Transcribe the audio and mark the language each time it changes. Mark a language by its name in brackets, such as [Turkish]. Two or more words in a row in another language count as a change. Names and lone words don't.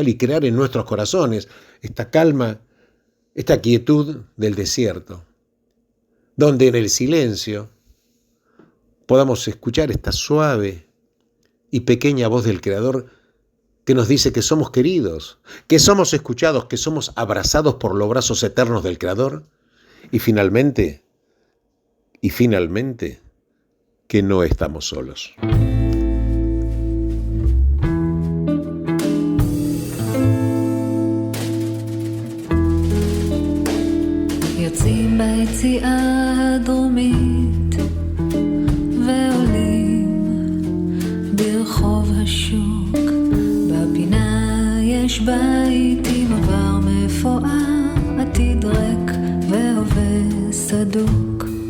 [Spanish] y crear en nuestros corazones esta calma, esta quietud del desierto, donde en el silencio podamos escuchar esta suave y pequeña voz del Creador que nos dice que somos queridos, que somos escuchados, que somos abrazados por los brazos eternos del Creador, y finalmente, que no estamos solos. [Hebrew] יוצאים ביציאה הדרומית ועולים ברחוב השוק, בפינה יש בית עם עבר מפואר, עתיד ריק והווה סדוק,